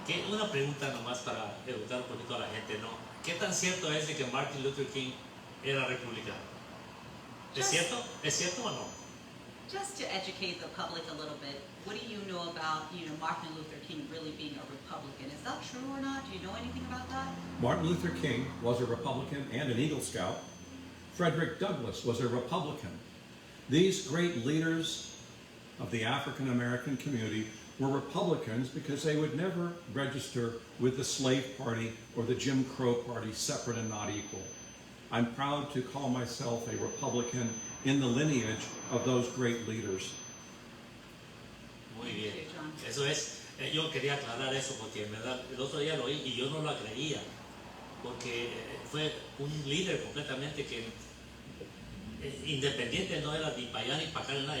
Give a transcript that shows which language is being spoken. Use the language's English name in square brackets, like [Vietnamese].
[Spanish] Una pregunta nomás para educar un poquito a la gente, ¿no? ¿Qué tan cierto es de que Martin Luther King era republicano? ¿Es cierto? ¿Es cierto o no? [English] Just to educate the public a little bit, what do you know about, Martin Luther King really being a Republican? Is that true or not? Do you know anything about that? Martin Luther King was a Republican and an Eagle Scout. Frederick Douglass was a Republican. These great leaders of the African American community were Republicans because they would never register with the slave party or the Jim Crow party, separate and not equal. I'm proud to call myself a Republican in the lineage of those great leaders. [Spanish] Muy bien. John. Eso es, yo quería aclarar eso porque en verdad el otro día lo oí y yo no lo creía, porque fue un líder completamente que independiente, no era ni para allá ni para acá, nada.